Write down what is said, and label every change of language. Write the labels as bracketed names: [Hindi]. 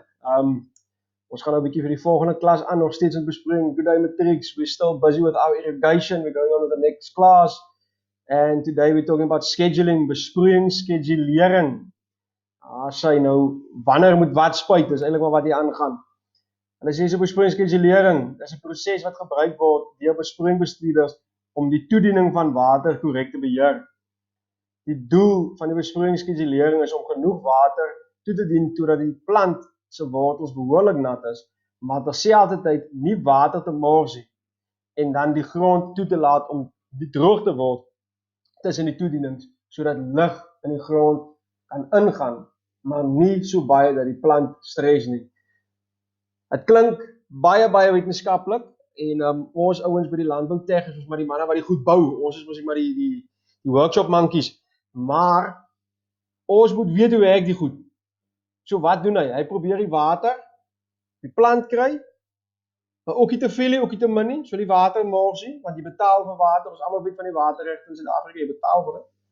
[Afrikaans] Ons gaan nou 'n bietjie vir die volgende klas aan, nog steeds in bespreking. [English] Good day matrieks. We're still busy with our irrigation. We're going on to the next class. And today we're talking about scheduling, besproeiing, skedulering. [Afrikaans] Sy nou, wanneer moet wat spuit, is eintlik maar wat hier aangaan. En as jy so besproeiing, skedulering, is 'n proses wat gebruik word deur besproeiingsbestuurders om die toediening van water korrek te beheer. Die doel van die besproeiingsskedulering is om genoeg water toe te dien totdat die plant se wortels behoorlik nat is, maar terselfdertyd nie water te mors nie en dan die grond toe te laat om droog te word tussen die toedienings, sodat lug in die grond kan ingaan, maar nie so baie dat die plant stres nie. Het klink baie wetenskaplik en ons ouens by die Landbou Tech is maar die manne wat die goed bou. Ons is mos maar die workshop monkeys. Maar ons moet weet hoe werk die goed. So wat doen hy? Hy probeer die water, die plant kry, maar ook nie te veel nie, ook nie te min nie, so die water mors nie, want jy betaal vir water, ons almal weet van die waterregte in Suid-Afrika, jy betaal vir dit.